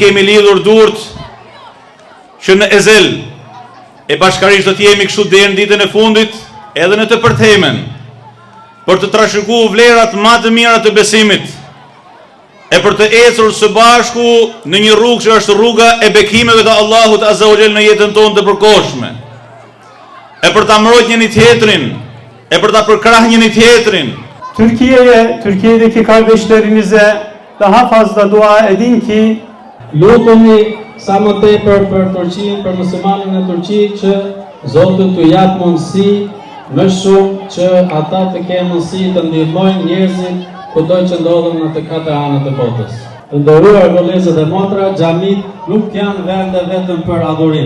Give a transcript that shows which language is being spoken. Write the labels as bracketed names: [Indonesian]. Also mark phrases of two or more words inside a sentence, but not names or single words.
[Albanian] kemi lidhur durrët që në ezel, e bashkarisht do të jemi kështu deri në ditën e fundit, edhe në të përthemen, për të trashëguar vlerat më të mira të besimit, e për të ecur së bashku në një rrugë që është rruga e bekimeve të Allahut [Arabic] Azza wa Jall [Albanian] në jetën tonë të përkohshme, e për ta mbrojtur njëri tjetrin, e për ta përkrahur njëri tjetrin. [Turkish] Türkiye'deki kardeşlerimize daha fazla dua edin ki [Albanian] lutuni sa më tepër për Turqinë, për muslimanët në Turqi, që Zoti t'u jap mundësi më shumë që ata të kenë mundësi të ndihmojnë njerëzit kudo që ndodhen në të katër anët e botës. Të nderuar vëllezër dhe motra, xhamit nuk janë vende vetëm për adhurim.